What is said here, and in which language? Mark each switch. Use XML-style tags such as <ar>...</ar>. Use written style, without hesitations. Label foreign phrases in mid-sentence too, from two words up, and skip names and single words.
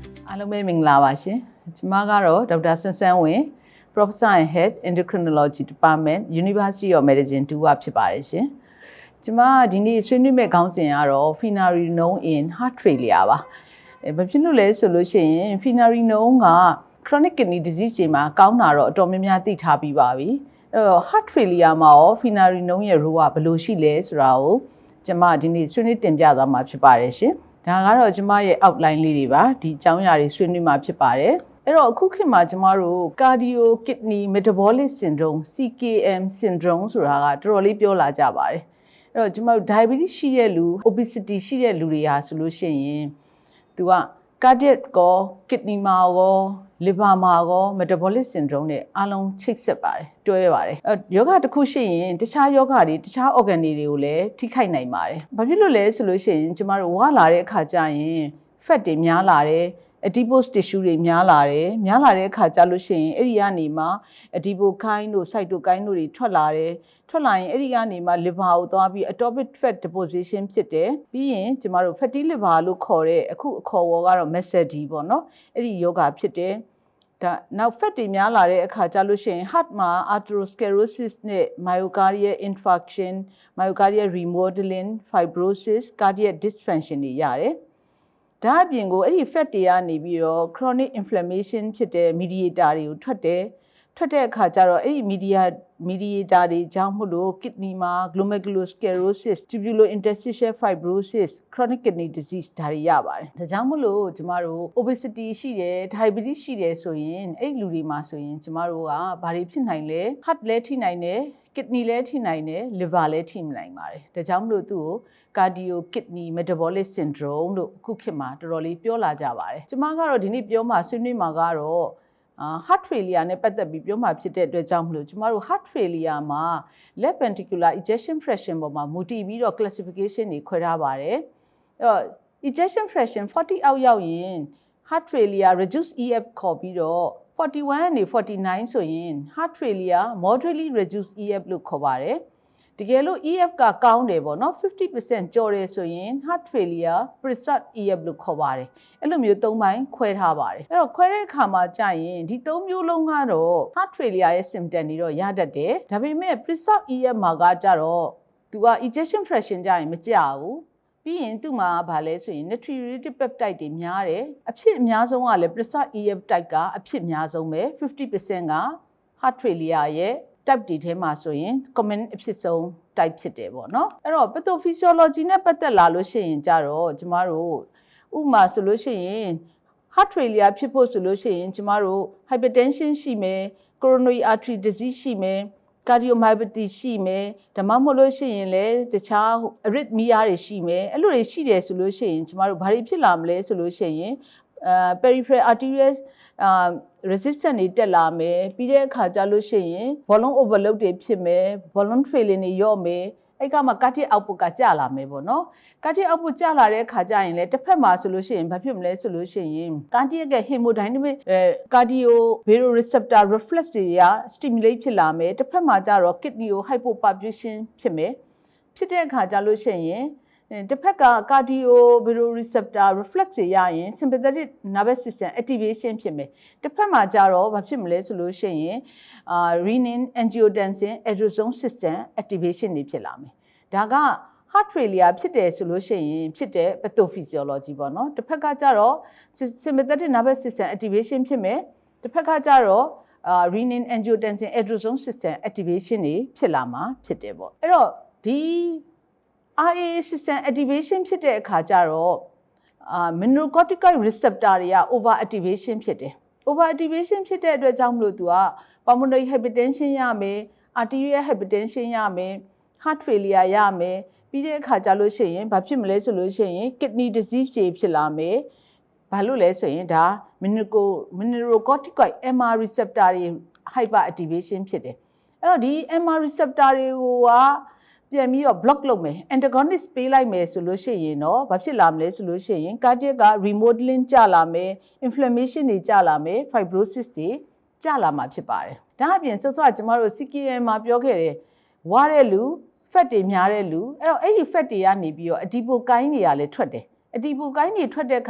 <my>အားလုံးပဲမင်္ဂလာပါရှင်ကျွန်မကတော့ဒေါက်တာဆန်းဆန်းဝင်း</my> <en>Professor and Head Endocrinology Department University of Medicine 2</en> <my>ကဖြစ်ပါတယ်ရှင်ကျွန်မဒီနေ့ဆွေးနွေးမယ့်ခေါင်းစဉ်ကတော့</my> <en>Finerenone in heart failure</en> <my>ပါဘာဖြစ်လို့လဲဆိုလို့ရှိရင် Finerenone က</my> <en>chronic kidney disease</en> <my>တွေမှာကောင်းတာတော့အတော်များများသိထားပြီးပါပြီအဲ့တော့</my> <en>heart failure</en> <my>မှာရော Finerenone ရဲ့ role ကဘယ်လိုရှိလဲဆိုတာကိုကျွန်မဒီနေ့ဆွေးနွေး တင်ပြသွားမှာဖြစ်ပါတယ်ရှင်ဒါကတော့ကျမရဲ့ outline လေးတွေပါဒီအကြောင်းအရာတွေဆွေးနွေးမှာဖြစ်ပါတယ်အဲ့တော့အခုခေတ်မှာကျ မတို့</my> <en>cardio kidney metabolic syndrome CKM syndrome</en> <my>ဆိုတာကတော်တော်လေးပြောလာကြပါတယ်အဲ့တော့ကျမတို့ diabetes ရှိတဲ့လူ obesity ရှိတဲ့လူတွေဟာဆိုလို့ရှိရင်သူက cardiac ကော kidney မှာကော liver မှာကော</my> <en>metabolic syndrome</en> <my>နဲ့အားလုံးချိတ်ဆက်ပါတယ်တွဲပါတယ်ယောဂတစ်ခုရှိရင်တခြားယောဂတွေတခြား organ တွေကိုလည်းထိခိုက်နိုင်ပါတယ်ဘာဖြစ်လို့လဲဆိုလို့ရှိရင်ကျမတို့ဝါလာတဲ့အခါကျရင် fat တွေများလာတယ်</my> <en>adipose tissue</en> <my>တွေများလာတဲ့အခါကျလို့ရှိရင်အဲ့ဒီကနေမှ adipokine တို့ cytokine တို့တွေထွက်လာရင်အဲ့ဒီကနေမှ liver ကိုသွားပြီး</my> <en>atopic fat deposition</en> <my>ဖြစ် တယ်ပြီးရင်ကျမတို့</my> <en>fatty liver</en> <my>လို့ခေါ်တဲ့အခုအခေါ်အဝေါ်ကတော့ MASLD ပေါ့နော်အဲ့ဒီယောဂဖြစ်တယ်ဒါနောက် fat တွေ များလာတဲ့အခါကျလို့ရှိရင် heart မှာ atherosclerosis နဲ့</my> <en>myocardial infarction myocardial remodeling fibrosis cardiac dysfunction</en> <my>တွေရတယ် ဒါအပြင်ကိုအဲ့ဒီ fat တွေကနေပြီးတော့</my> <en>chronic inflammation</en> <my>ဖြစ်တဲ့ mediator တွေကိုထွက်တဲ့အခါကျတော့အဲ့ဒီ mediator တွေကြောင့်မို့လို့ kidney မှာ</my> <en>glomerulosclerosis tubulointerstitial fibrosis chronic kidney disease</en> <my>ဒါတွေရပါတယ်ဒါကြောင့်မို့လို့ကျမတို့ obesity ရှိတယ် diabetes ရှိတယ်ဆိုရင်အဲ့လူတွေမှာဆိုရင်ကျမတို့ကဘာ တွေဖြစ်နိုင်လဲ heart လည်းထိနိုင်တယ် kidney လည်းထိနိုင်တယ် liver လည်းထိနိုင်ပါတယ်ဒါကြောင့်မို့လို့သူ့ကို</my> <en>cardio kidney metabolic</en> <my>syndrome လို့အခုခေတ်မှာတော်တော်လေးပြောလာကြပါတယ်ကျမကတော့ဒီနေ့ပြောမှာဆွေးနွေးမှာကတော့</my> <en>heart failure</en> <my>နဲ့ပတ်သက်ပြီးပြောမှာဖြစ်တဲ့အတွက်ကြောင့်မလို့ကျမတို့</my> <en>heart failure</en> <my>မှာ</my> <en>left ventricular ejection fraction</en> <my>ပေါ်မှာမူတည်ပြီးတော့ classification တွေခွဲထားပါတယ်အဲ့တော့</my> <en>ejection fraction 40</en> <my>အောက်ရောက်ရင်</my> <en>heart failure reduced EF</en> <my>ခေါ်ပြီးတော့41ကနေ49ဆိုရင်</my> <en>heart failure moderately reduced EF</en> <my>လို့ခေါ်ပါတယ်တကယ်လို့ EF ကကော င်းတယ်ပေါ့နော် 50% ကျော်တယ်ဆိုရင်</my> <en>heart failure preserved EF</en> <my>လို့ခေါ်ပါတယ်အဲ့လိုမျိုး၃ပိုင်းခွဲထားပါတယ်အဲ့တော့ခွဲတဲ့အခါမှာကြာရင်ဒီ၃မျိုးလုံးကတော့</my> <en>heart failure</en> <my>ရဲ့ symptom တွေတော့ရတတ်တယ်ဒါပေမဲ့</my> <en>preserved EF</en> <my>မှာကကြတော့သူက</my> <en>ejection fraction</en> <my>ကြာ ရင်မကျဘူးပြီးရင်သူ့မှာဗာလဲဆိုရင်</my> <en>natriuretic peptide</en> <my>တွေများတယ်အဖြစ်အများဆုံးကလည်း</my> <en>preserved EF type</en> <my>ကအဖြစ်အများဆုံးပဲ 50% က</my> <en>heart failure</en> <my>ရဲ့ type တွေထဲမှာဆိုရင် common အ ဖြစ်ဆုံး type ဖြစ်တယ်ပေါ့နော်အဲ့တော့ pathophysiology နဲ့ပတ်သက်လာလို့ရှိရင်ကြတော့ကျမတို့ဥပမာဆိုလို့ရှိရင်</my> <en>heart failure</en> <my>ဖြစ်ဖို့ဆိုလို့ ရှိရင်ကျမတို့ hypertension ရှိမယ်</my> <en>coronary artery disease</en> <my>ရှိမယ် cardiomyopathy ရှိမယ်ဒါမှမဟုတ်လို့ရှိရင်လည်းတခြား arrhythmia တွေရှိမယ်အဲ့လိုတွေရှိတယ်ဆိုလို့ရှိရင်ကျမတို့ဘာတွေဖြစ်လာမလဲဆိုလို့ရှိရင်</my> <en>peripheral arterial resistance</en> <my>တွေတက်လာမယ်ပြီးတဲ့အခါကျလို့ရှိရင်</my> <en>volume overload</en> <my>တွေဖြစ်မယ်</my> <en>volume failing</en> <my>တွေရော့မယ်အဲ့ကမှ</my> <en>cardiac output</en> <my>ကကျလာမယ်ပေါ့နော်</my> <en>cardiac output</en> <my>ကျလာတဲ့အခါကျရင်လည်းတစ်ဖက်မှာဆိုလို့ရှိရင်ဘာဖြစ်မလဲဆိုလို့ရှိရင် cardiac ရဲ့ hemodynamic</my> <en>cardiovasoreceptor reflex</en> <my>တွေက stimulate ဖြစ်လာမယ်တစ်ဖက်မှာကျတော့ kidney ကို hypoperfusion ဖြစ်မယ်ဖြစ်တဲ့အခါကျလို့ရှိရင်တစ်ဖက်က</my> <en>cardiovasoreceptor reflex</en> <my>တွေရရင်</my> <en>sympathetic nervous system activation</en> <my>ဖြစ်မယ်တစ်ဖက်မှာကျတော့ဘာဖြစ်မလဲဆိုလို့ရှိရင်</my> <en>renin angiotensin adrenocorticaine system activation</en> <my>တွေဖြစ်လာမယ်ဒါက</my> <en>heart failure</en> <my>ဖြစ်တယ်ဆိုလို့ရှိရင်ဖြစ်တဲ့ pathophysiology ပေါ့နော်တစ်ဖက်ကကျတော့</my> <en>sympathetic nervous system activation</en> <my>ဖြစ်မယ်တစ်ဖက်ကကျတော့</my> <en>renin angiotensin adrenocorticaine system activation</en> <my>တွေဖြစ်လာမှာဖြစ်တယ်ပေါ့အဲ့တော့ဒီ</my> <en>RAA system activation</en> <my>ဖြစ်တဲ့အခါကျတော့</my> <en>mineralocorticoid receptor</en> <my>တွေက</my> <en>over activation</en> <my>ဖြစ်တယ်</my> <en>over activation</en> <my>ဖြစ်တဲ့အတွက်ကြော င့်မလို့သူက</my> <en>pulmonary hypertension</en> <my>ရမယ်</my> <en>arterial hypertension</en> <my>ရမယ်</my> <en>heart failure</en> <my>ရမယ်ပြီးတဲ့အခါကျလို့ရှိရင်ဘာဖြစ်မလဲဆိုလို့ရှိရင်</my> <en>kidney disease</en> <my>တွေဖြစ်လာမယ်ဘာလို့လဲဆိုရင်ဒါ</my> <en>mineralocorticoid MR receptor</en> <my>တွေ</my> <en>hyper activation</en> <my>ဖြစ်တယ်အဲ့တော့ဒီ</my> <en>MR receptor</en> <my>တွေကိုကပြန်ပြီးတော့ block လုပ်မယ် antagonist ပေးလိုက်မယ်ဆိုလို့ရှိရင်တော့ဘာဖြစ်လာမလဲဆိုလို့ရှိရင် cardiac က remodeling ကျလာမယ် inflammation တွေကျလာမယ် fibrosis တွေကျလာမှာဖြစ်ပါတယ်ဒါအပြင်စောစောကကျမတို့ CKM မှာပြောခဲ့တယ်ဝါတဲ့လူ fat တွေများတဲ့လူအဲ့တော့အဲ့ဒီ fat တွေကနေပြီးတော့ adipokine တွေကလည်းထွက်တယ်အတီဘူကိုင်းတွေထွက်တဲ့ခါ</my>